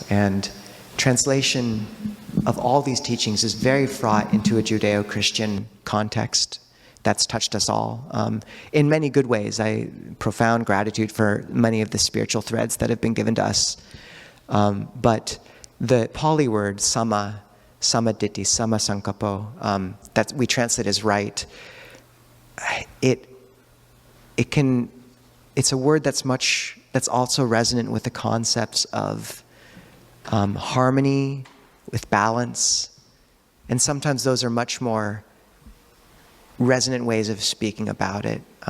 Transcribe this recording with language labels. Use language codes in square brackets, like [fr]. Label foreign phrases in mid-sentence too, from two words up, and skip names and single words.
[en] And translation of all these teachings is very fraught into a Judeo-Christian context that's touched us all in many good ways. Profound gratitude for many of the spiritual threads that have been given to us. But the Pali word [pi] sama ditti, sama sankappo, [en] that we translate as right, it's a word that's also resonant with the concepts of harmony, with balance, and sometimes those are much more resonant ways of speaking about it.